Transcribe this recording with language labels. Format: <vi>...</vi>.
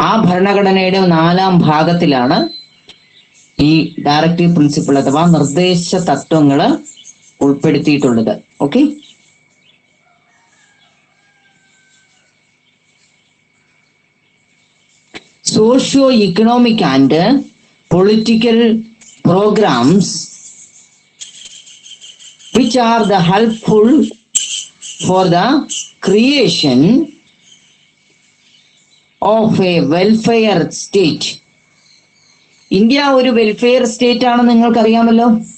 <ml>ഭരണഘടനയുടെ 4-ാം ഭാഗത്തിലാണ് ഈ directive principle അഥവാ നിർദ്ദേശ തത്വങ്ങൾ ഉൾപ്പെടുത്തിയിട്ടുള്ളത്.</ml> <en>Okay, socio economic and political programmes which are the helpful for the creation of a welfare state.</en> <ml>India ഒരു വെൽഫെയർ സ്റ്റേറ്റ് ആണെന്ന് നിങ്ങൾക്കറിയാമല്ലോ.</ml>